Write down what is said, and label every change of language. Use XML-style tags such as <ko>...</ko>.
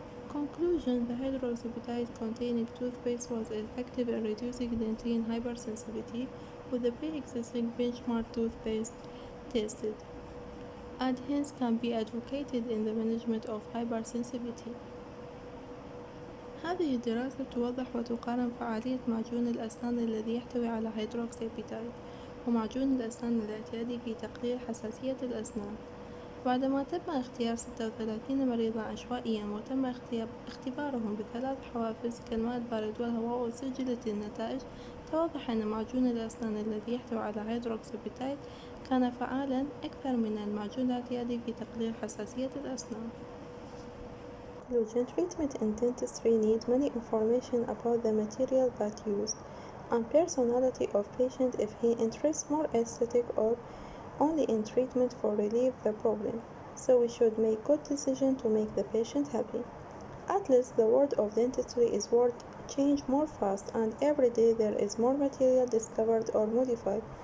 <en>Conclusion: the hydroxyapatite containing toothpaste was effective in reducing dentin hypersensitivity with the pre-existing benchmark toothpaste tested, and hence can be advocated in the management of hypersensitivity.</en> <ar>هذه الدراسة توضح وتقارن فعالية معجون الأسنان الذي يحتوي على هيدروكسياباتيت ومعجون الأسنان الاعتيادي في تقليل حساسية الأسنان. بعدما تم اختيار 36 مريضا عشوائيا وتم اختبارهم بثلاث حوافز كالماء البارد والهواء وسجلت النتائج، اتضح أن معجون الأسنان الذي يحتوي على هيدروكسابيتايد كان فعالا أكثر من المعجون الاعتيادي في تقليل حساسية الأسنان.</ar> <en>Conclusion: treatment in dentistry need many information about the material that used and personality of patient if he interests more aesthetic or only in treatment for relieve the problem. So we should make good decision to make the patient happy. At least the world of dentistry is world change more fast and every day there is more material discovered or modified.</en>